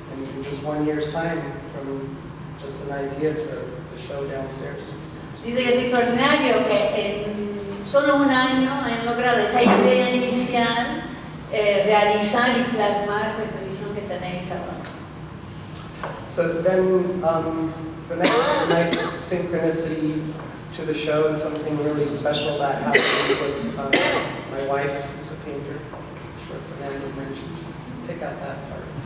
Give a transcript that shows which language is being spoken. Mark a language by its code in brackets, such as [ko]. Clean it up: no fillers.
[en] In just 1 year's time, from just an idea to show downstairs. [es] Dice que es extraordinario que en solo 1 año han logrado esa idea inicial, realizar y plasmar esa exposición que tenéis ahora. [en] So then the next nice synchronicity to the show and something really special that happened was my wife, who's a painter, I'm sure Fernando mentioned, pick out that part.